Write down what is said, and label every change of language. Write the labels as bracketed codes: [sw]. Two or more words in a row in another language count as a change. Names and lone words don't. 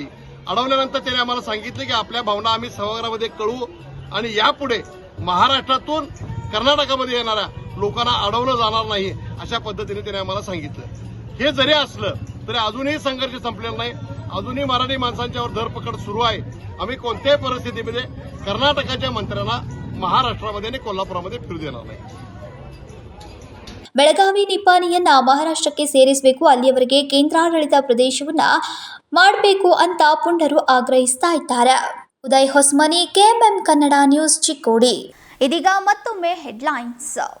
[mr] अडवल्यानंतर त्यांनी आम्हाला सांगितलं की आपल्या भावना आम्ही सभागृहामध्ये कळवू आणि यापुढे महाराष्ट्रातून कर्नाटकामध्ये येणाऱ्या लोकांना अडवलं जाणार नाही अशा पद्धतीने त्यांनी आम्हाला सांगितलं. हे जरी असलं तरी अजूनही संघर्ष संपलेला नाही. अजूनही मराठी माणसांच्यावर धरपकड सुरू आहे. आम्ही कोणत्याही परिस्थितीमध्ये कर्नाटकाच्या मंत्र्यांना महाराष्ट्रामध्ये आणि कोल्हापुरामध्ये फिरू देणार नाही. [kn] ಬೆಳಗಾವಿ ನಿಪ್ಪಾಣಿಯನ್ನ ಮಹಾರಾಷ್ಟ್ರಕ್ಕೆ ಸೇರಿಸಬೇಕು, ಅಲ್ಲಿಯವರೆಗೆ ಕೇಂದ್ರಾಡಳಿತ ಪ್ರದೇಶವನ್ನ ಮಾಡಬೇಕು ಅಂತ ಪುಂಡರು ಆಗ್ರಹಿಸ್ತಾ ಇದ್ದಾರೆ. ಉದಯ್ ಹೊಸ್ಮನಿ, KMM ಕನ್ನಡ ನ್ಯೂಸ್, ಚಿಕ್ಕೋಡಿ. ಇದೀಗ ಮತ್ತೊಮ್ಮೆ ಹೆಡ್ಲೈನ್ಸ್.